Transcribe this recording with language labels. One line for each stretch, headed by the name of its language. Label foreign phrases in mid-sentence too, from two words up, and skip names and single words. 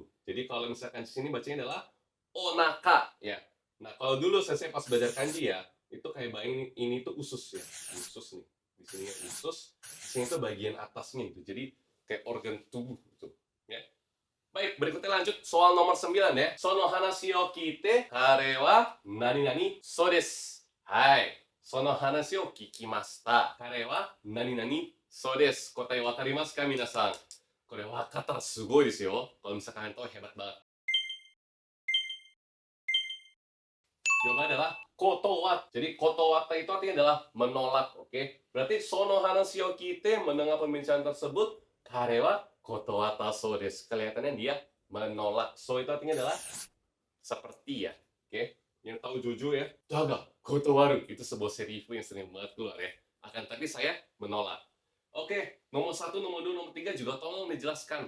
Indonesian: Jadi kalau misalkan di sini bacanya adalah onaka ya. Nah, kalau dulu saya pas belajar kanji ya, itu kayak bayangin ini tuh usus ya, usus nih. Di sini ya usus, di sini tuh bagian atasnya itu. Jadi kayak organ tubuh gitu, ya. Baik, berikutnya lanjut soal nomor 9 ya.
Japanese: その話を聞いて彼は何々そうです. Hai. その話を聞きました。彼は何々そうです. 答えわかりますか皆さん？これわかったすごいですよ.
Indonesian: Kalau misalkan kalian tahu hebat banget. Jawabannya adalah kotowat. Jadi kotowata itu artinya adalah menolak, oke?
Japanese: Berarti その話を聞いて,
Indonesian: mendengar pembicaraan tersebut,
Japanese: 彼は断ったそうです.
Indonesian: Kelihatannya dia menolak. So itu artinya adalah seperti ya, oke? Yang tahu Jojo ya,
Japanese: だが断る.
Indonesian: Itu sebuah serifu yang sering banget keluar ya. Akan tapi saya menolak. Oke, nomor 1, nomor 2, nomor 3 juga tolong dijelaskan.